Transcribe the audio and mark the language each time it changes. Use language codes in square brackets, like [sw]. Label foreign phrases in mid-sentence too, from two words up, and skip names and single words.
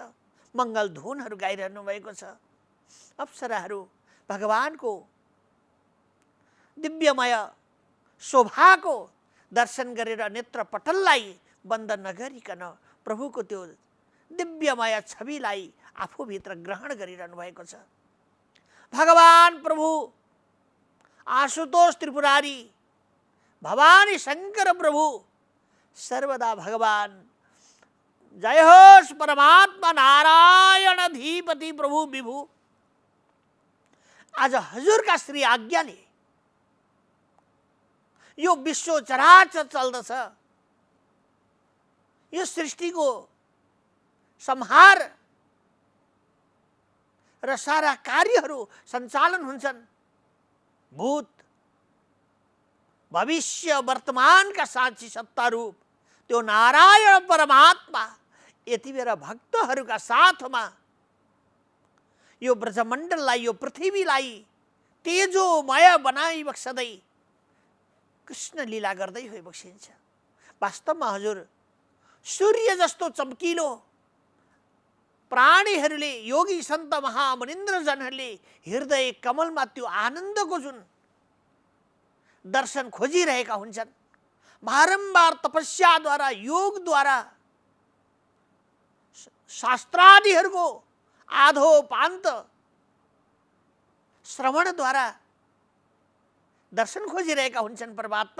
[ne] मङ्गल धुनहरू गाइरहनु भएको छ। अप्सराहरू भगवानको दिव्यमय शोभाको दर्शन गरेर नेत्र पटललाई बन्द नगरिकन प्रभुको त्यो दिव्यमय छविलाई आफूभित्र ग्रहण गरिरहनु भएको छ। भगवान प्रभु आशुतोष त्रिपुरारी, भवानी शंकर प्रभु सर्वदा भगवान जय होस् परमात्मा नारायण अधिपति प्रभु विभु आज हजुरका श्री आज्ञाले यो विश्व चराचर चल्दछ। यो सृष्टिको संहार र सारा कार्यहरू सञ्चालन हुन्छन्। भूत भविष्य वर्तमानका साक्षी सत्ता रूप त्यो नारायण परमात्मा यति बेला भक्तहरूका साथमा यो ब्रजमण्डललाई, यो पृथ्वीलाई तेजोमय बनाई बक्सदै कृष्ण लीला गर्दै होइ बक्सिन्छ। वास्तवमा हजुर सूर्य जस्तो चम्किलो प्राणीहरूले, योगी सन्त महामुनिन्द्रजनहरूले हृदय कमलमा त्यो आनन्दको जुन दर्शन खोजिरहेका हुन्छन्, बारम्बार तपस्याद्वारा, योगद्वारा, शास्त्रादिहरूको आधोपान्त श्रवणद्वारा दर्शन खोजिरहेका हुन्छन् परमात्मा।